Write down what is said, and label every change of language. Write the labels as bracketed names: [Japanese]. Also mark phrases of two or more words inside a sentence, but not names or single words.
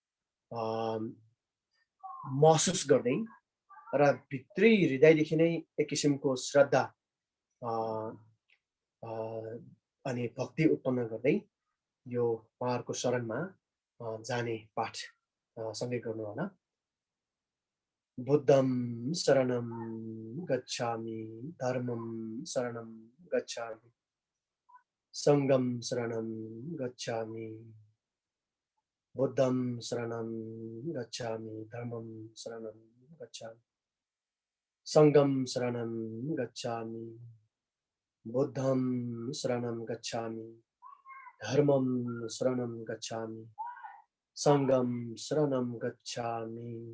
[Nepali] महसुस गर्दै र भित्री हृदयदेखि नै एक किसिमको श्रद्धा अनि भक्ति उत्पन्न गर्दै यो उहाँहरूको शरणमा जाने पाठ सँगै गर्नु होला। [Pali] बुद्धं शरणं गच्छामि, धर्मं शरणं गच्छामि, सङ्घं शरणं गच्छामि, बुद्धं शरणं गच्छामि, धर्मं शरणं गच्छामि, सङ्घं शरणं गच्छामि, बुद्धं शरणं गच्छामि, धर्मं शरणं गच्छामि, सङ्घं शरणं गच्छामि।